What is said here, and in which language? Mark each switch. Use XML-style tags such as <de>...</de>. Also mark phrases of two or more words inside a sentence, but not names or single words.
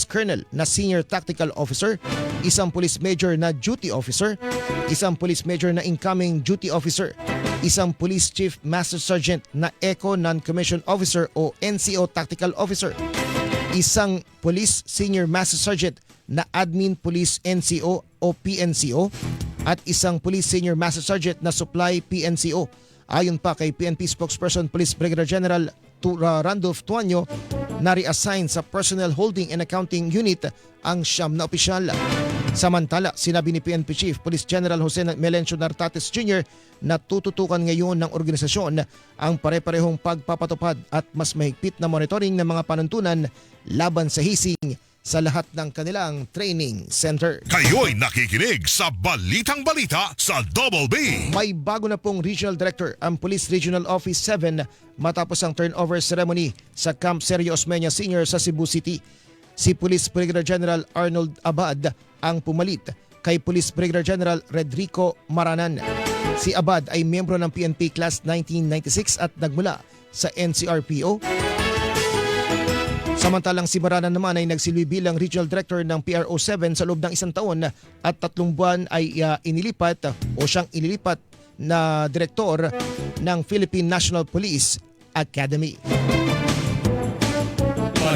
<en>Colonel na Senior Tactical Officer, isang Police Major na Duty Officer, isang Police Major na Incoming Duty Officer, isang Police Chief Master Sergeant na Eco Non-Commissioned Officer o NCO Tactical Officer, isang Police Senior Master Sergeant na Admin Police NCO o PNCO at isang Police Senior Master Sergeant na Supply PNCO.</en> <tl>Ayon pa kay PNP Spokesperson Police Brigadier General Randolph Tuanyo, na-reassign sa Personnel Holding and Accounting Unit ang 9 na opisyal. Samantala, sinabi ni PNP Chief Police General Jose Melencio Nartates Jr. na tututukan ngayon ng organisasyon ang pare-parehong pagpapatupad at mas mahigpit na monitoring ng mga panuntunan laban sa hazing sa lahat ng kanilang</tl> <en>training center.</en> <tl>Kayo'y nakikinig sa Balitang Balita sa Double B. May bago na pong Regional Director ang Police Regional Office 7 matapos ang</tl> <en>turnover ceremony</en> <tl>sa Camp Sergio Osmeña Sr. sa Cebu City. Si Police Brigadier General Arnold Abad ang pumalit kay Police Brigadier General Redrico Maranan. Si Abad ay miyembro ng PNP Class 1996 at nagmula sa NCRPO. Samantalang si Maranan naman ay nagsilbi bilang Regional Director ng PRO 7 sa loob ng 1 taon at 3 buwan ay inilipat o siyang inilipat na Direktor ng Philippine National Police Academy.</tl>